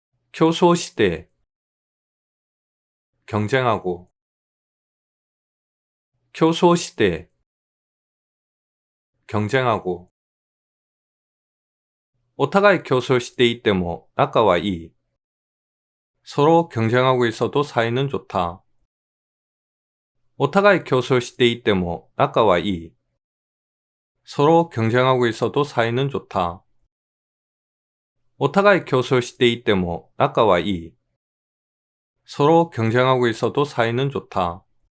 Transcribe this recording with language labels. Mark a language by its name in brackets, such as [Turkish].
[Japanese] 競争して [Korean] 경쟁하고. [Japanese] 競争して [Korean] 경쟁하고. [Japanese] お互い競争していても 仲はいい. [Korean] 서로 경쟁하고 있어도 사이는 좋다. [Japanese] お互い競争していても 仲はいい. [Korean] 서로 경쟁하고 있어도 사이는 좋다. [Japanese] お互い競争していても 仲はいい. [Korean] 서로 경쟁하고 있어도 사이는 좋다.